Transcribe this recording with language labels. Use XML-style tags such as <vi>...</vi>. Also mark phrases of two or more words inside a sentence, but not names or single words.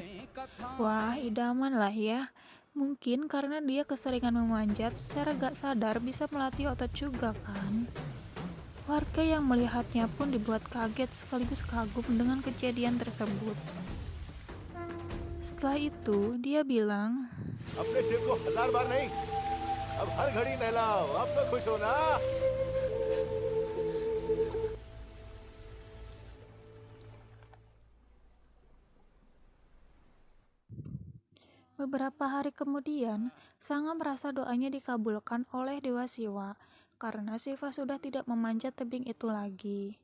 <id>Wah, idaman lah ya. Mungkin karena dia keseringan memanjat secara gak sadar bisa melatih otot juga kan. Warga yang melihatnya pun dibuat kaget sekaligus kagum dengan kejadian tersebut. Setelah itu, dia bilang,</id> <hi>अपने सिर को 1000 बार नहीं, अब हर घड़ी नहलाओ, अब तो खुश हो ना?</hi> <id>beberapa hari kemudian, Sanga merasa doanya dikabulkan oleh Dewa Siwa karena Siva sudah tidak memanjat tebing itu lagi.</id>